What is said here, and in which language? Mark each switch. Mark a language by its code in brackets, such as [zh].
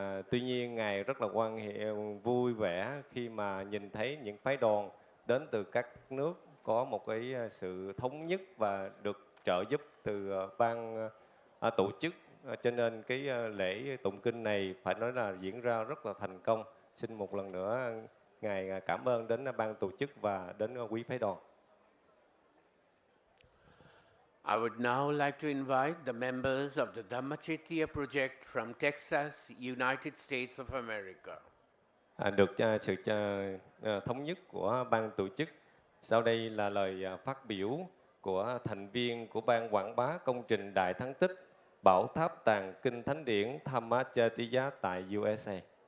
[vi] Tuy nhiên ngài rất là vui vẻ khi mà nhìn thấy những phái đoàn đến từ các nước có một cái sự thống nhất và được trợ giúp từ ban tổ chức, cho nên cái lễ tụng kinh này phải nói là diễn ra rất là thành công. Xin một lần nữa ngài cảm ơn đến ban tổ chức và đến quý phái đoàn. [en] I would now like to invite the members of the Dhammachetya project from Texas, United States of America. [vi] Được sự thống nhất của ban tổ chức. Sau đây là lời phát biểu của thành viên của ban quảng bá công trình Đại Thắng Tích Bảo Tháp Tàng Kinh Thánh Điển Dhammachetya tại USA.